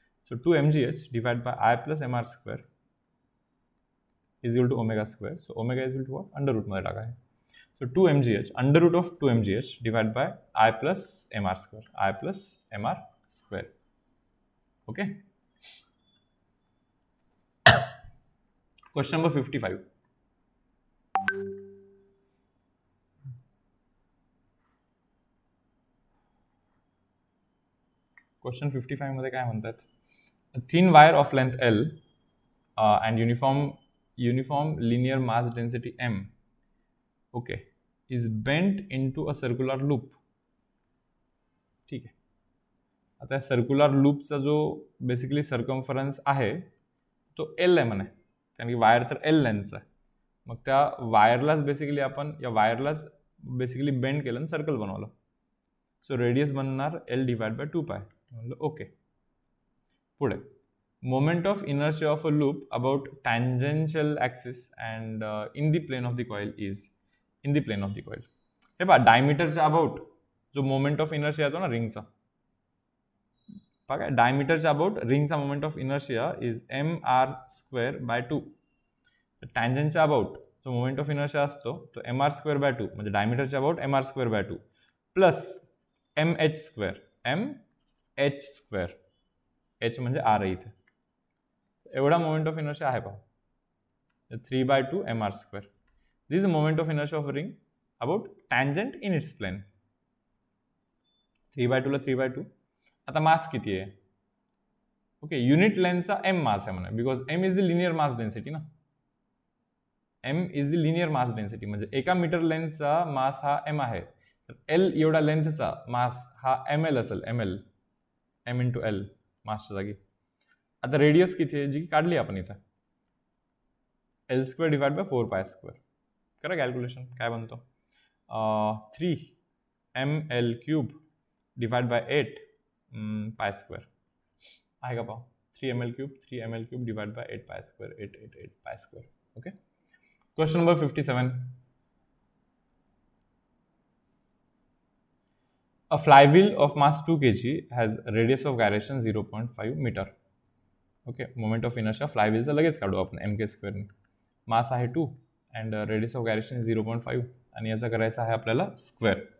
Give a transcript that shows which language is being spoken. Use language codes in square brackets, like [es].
[en] So 2 mgh divide by I plus M R square is equal to omega square. [mr] So omega is equal to what, under रूटमध्ये टाका आहे. [en] So 2 mgh under root of 2 mgh divide by I plus M R square, I plus M R square. Okay. Question number 55. [mr] Question 55 मध्ये काय म्हणतात, [en] Thin wire of length L and uniform linear mass density M, okay, is bent into a circular loop. [mr] ठीक आहे. आता circular लूपचा जो basically circumference आहे तो L आहे म्हणे, कारण की वायर तर L लेंथचा आहे. मग त्या वायरलाच बेसिकली आपण या वायरलाच बेसिकली बेंड केलं आणि सर्कल बनवलं. सो रेडियस बनणार L डिवाइड बाय 2π. म्हणलं ओके. [en] पुढे moment of inertia of a loop about tangential axis and in the plane of the coil is in the plane of the coil. [mr] हे पहा, डायमीटरच्या about जो moment of inertia येतो ना रिंगचा, बघा डायमीटरच्या about रिंगचा moment of inertia is M R square by 2. टँजंटच्या about जो moment of inertia असतो तो एम आर स्क्वेअर बाय 2, म्हणजे डायमीटरच्या about M R square by 2 plus M H square, M H square, H म्हणजे आर आहे इथे, एवढा moment of inertia आहे पहा, 3/2 M R square. [en] This is moment of inertia of ring about tangent in its plane. [mr] 3/2 ला 3/2. आता मास किती आहे, ओके, युनिट लेंथचा एम मास आहे म्हणा, because M is the linear mass density ना, M is the linear mass density, म्हणजे एका metre लेंथचा मास हा एम आहे, तर एल एवढा लेंथचा मास हा एम एल असेल, M L, M into L मासच्या जागी. आता रेडियस किती आहे जी काढली आपण इथं, L square divide by 4π square. करा कॅल्क्युलेशन, काय बनतो, 3 ml cube divide by 8 π square आहे का पाहू. 3 ml cube divide by 8 π square, 8 π square. [en] Okay. Question number 57. A flywheel of mass 2 kg has radius of gyration 0.5 meter. Okay. [mr] Moment of inertia फ्लायव्हीलचा लगेच काढू आपण mk स्क्वेअरने. मास आहे 2 अँड रेडियस ऑफ गायरेशन 0.5 आणि याचा करायचा आहे आपल्याला स्क्वेअर.